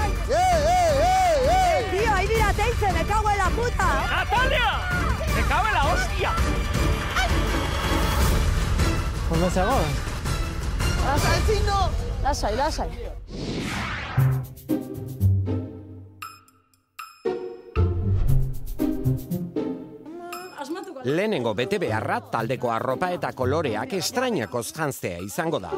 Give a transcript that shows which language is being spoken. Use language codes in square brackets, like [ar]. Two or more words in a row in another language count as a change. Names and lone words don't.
[es] Me cago en la puta. Natalia! Me cago en la hostia. Ostia! [eu] Ondo zago? Lasai, Txino! Lasai, lasai. Lehenengo bete beharra taldeko arropa eta koloreak estrainakoz jantzea izango da.